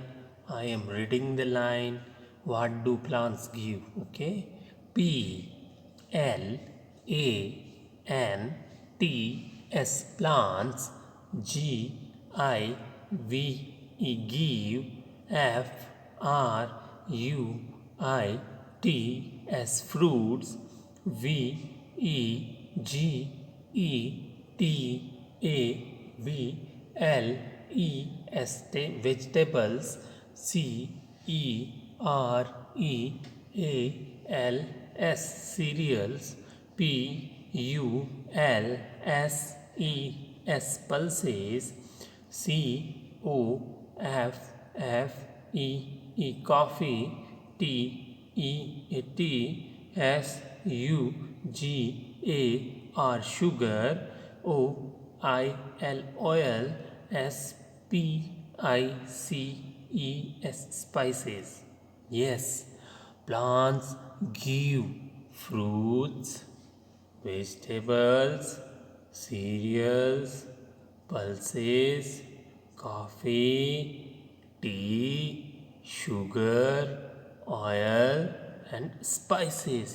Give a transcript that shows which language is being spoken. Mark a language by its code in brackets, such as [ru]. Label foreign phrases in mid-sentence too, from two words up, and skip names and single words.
[en] I am reading the line. What do plants give? Okay. P L A N T S, plants. G I V E, give. F R U I T S, fruits. V E G E T A B L E S, vegetables. C E R E A L S, cereals. P U L S E S, pulses. C O F F E, coffee. T E T S U G A R, sugar. O I L, oil. S P I C E S, spices. Yes, plants give fruits, vegetables, cereals, pulses, coffee, tea, sugar, oil, and spices.